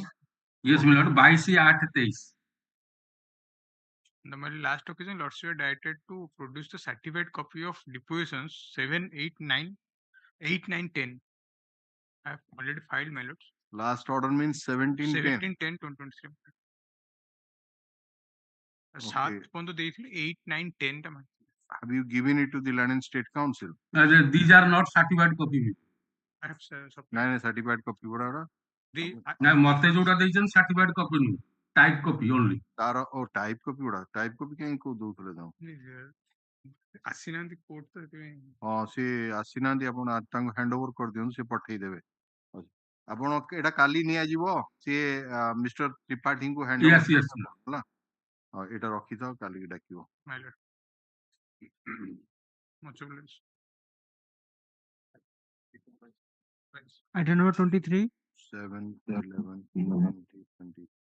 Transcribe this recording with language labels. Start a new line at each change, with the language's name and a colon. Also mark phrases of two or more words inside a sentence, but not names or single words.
English: Yes, my lord, 22/8/23. The my last occasion, lordship directed to produce the certified copy of depositions 7, 8, 9, 8, 9, 10. I have already filed, my lord. Last order means 17/10.
Bangla: 17/10/2023. 7 পর্যন্ত দিয়েছিল 8, 9, 10 টা মানে।
English: Have you given it to the Learned State Council? These are not certified copy. I have
Odia: ନାଇଁ
English: certified copy
Odia: ଗୁଡା ନା ମତେ ଯୋଉଟା ଦେଇଛନ୍ତି
English: certified copy
Odia: ନୁହଁ,
English: type copy only.
Odia: ତାର
English: type copy
Odia: ଗୁଡା
English: type copy
Odia: କାଇଁ କୋଉ ଦଉଥିଲେ ତାଙ୍କୁ? ଆସିନାହାନ୍ତି କୋର୍ଟ ତ ସେଥିପାଇଁ। ହଁ ସେ ଆସିନାହାନ୍ତି, ଆପଣ ତାଙ୍କୁ
English: hand over
Odia: କରିଦିଅନ୍ତୁ, ସେ ପଠେଇଦେବେ। ଆପଣ ଏଟା କାଲି ନିଆଯିବ, ସିଏ ମିଷ୍ଟର ତ୍ରିପାଠୀଙ୍କୁ
English: hand over
Odia: ହେଲା। ଏଟା ରଖିଥାଅ, କାଲିକି ଡାକିବ।
English: Item number 23. 7, 11, 20, 20.